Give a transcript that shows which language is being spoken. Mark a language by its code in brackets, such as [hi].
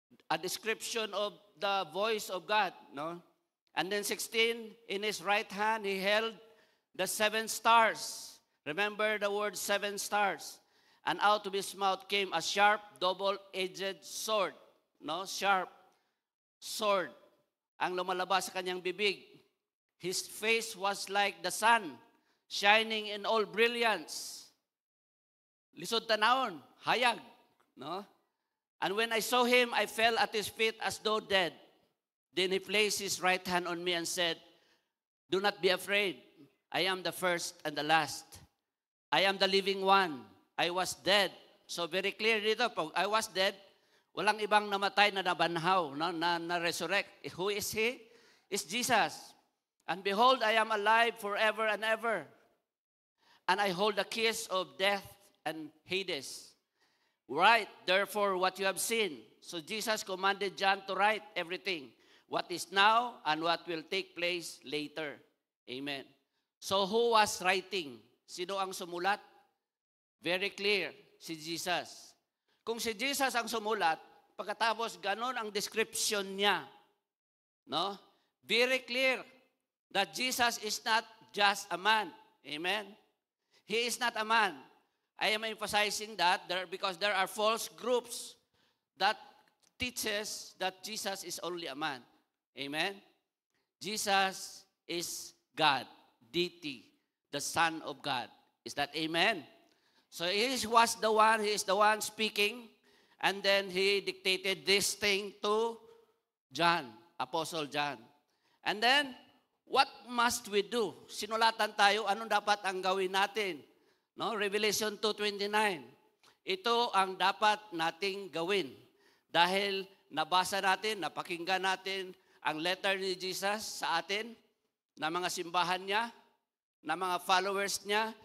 [en] A description of the voice of God. No? And then 16, in his right hand, he held the 7 stars. Remember the word 7 stars. And out of his mouth came a sharp, double-edged sword. No? Sharp sword. [tl] Ang lumalabas sa kanyang bibig. [en] His face was like the sun, shining in all brilliance. [ceb] Lisod tanawon, hayag. [en] No? And when I saw him, I fell at his feet as though dead. Then he placed his right hand on me and said, do not be afraid. I am the first and the last. I am the living one. I was dead. So very clear [tl] dito, pag [en] I was dead, [tl] walang ibang namatay na nabanhaw, no? [en] na resurrect. Who is he? It's Jesus. And behold, I am alive forever and ever. And I hold the keys of death and Hades. Write, therefore, what you have seen. So Jesus commanded John to write everything. What is now and what will take place later. Amen. So who was writing? [tl] Sino ang sumulat? [en] Very clear, si Jesus. [tl] Kung si Jesus ang sumulat, pagkatapos ganon ang description niya, no? [en] Very clear that Jesus is not just a man. Amen? He is not a man. I am emphasizing that because there are false groups that teaches that Jesus is only a man. Amen? Jesus is God, deity, the Son of God. Is that amen? So he was the one, he is the one speaking, and then he dictated this thing to John, Apostle John. And then, what must we do? [tl] Sinulatan tayo, anong dapat ang gawin natin? No? Revelation 2:29. Ito ang dapat nating gawin. Dahil nabasa natin, napakinggan natin ang letter ni Jesus sa atin, na mga simbahan niya, na mga followers niya.